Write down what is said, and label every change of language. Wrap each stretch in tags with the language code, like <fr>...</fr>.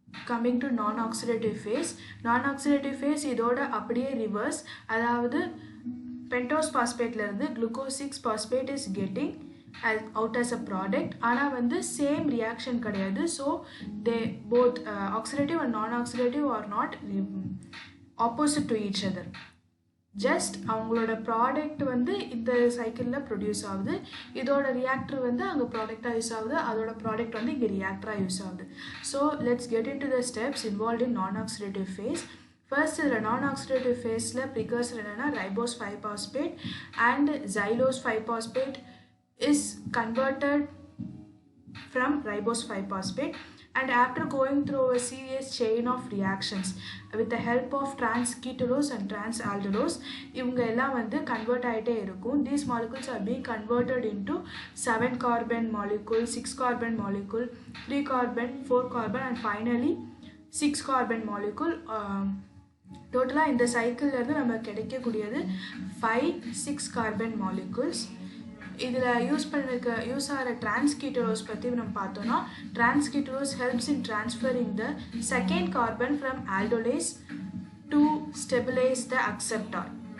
<en>Coming to non-oxidative phase. Non-oxidative phase</en> <ta>இதோட அப்படியே</ta> <en>reverse, அதாவது pentose phosphate இருந்து glucose 6-phosphate is getting out as a product,</en> <ta>ஆனால் வந்து</ta> <en>same reaction கிடையாது. So they both oxidative and non-oxidative are not opposite to each other.</en> <ta>Just அவங்களோட product வந்து இந்த சைக்கிளில் ப்ரொடியூஸ் ஆகுது, இதோட ரியாக்டர் வந்து அங்கே ப்ராடக்டாக யூஸ் ஆகுது, அதோட ப்ராடக்ட் வந்து இங்கே ரியாக்டராக யூஸ் ஆகுது.</ta> <en>So let's get into the steps involve in non-oxidative phase.</en> <ta>First இதில்</ta> <en>non-oxidative ஃபேஸில் precursor என்னென்னா ribose 5-phosphate and xylose 5-phosphate is converted from ribose 5-phosphate, and after going through a serious chain of reactions with the help of trans-ketose and trans-aldolose</en> <ta>இவங்க எல்லாம் வந்து</ta> <en>convert</en> <ta>ஆயிட்டே இருக்கும்.</ta> <en>These molecules are being converted into 7 carbon molecule, 6 carbon molecule, 3 carbon, 4 carbon and finally 6 carbon molecule.</en> <ta>டோட்டலாக இந்த சைக்கிள்லேருந்து நம்ம கிடைக்கக்கூடியது 5-6 carbon molecules. இதில் யூஸ் ஆகிற டிரான்ஸ்கீட்டோஸ் பற்றி நம்ம பார்த்தோன்னா</ta> <en>Transketose helps in transferring the second carbon from aldolase to stabilise the acceptor.</en>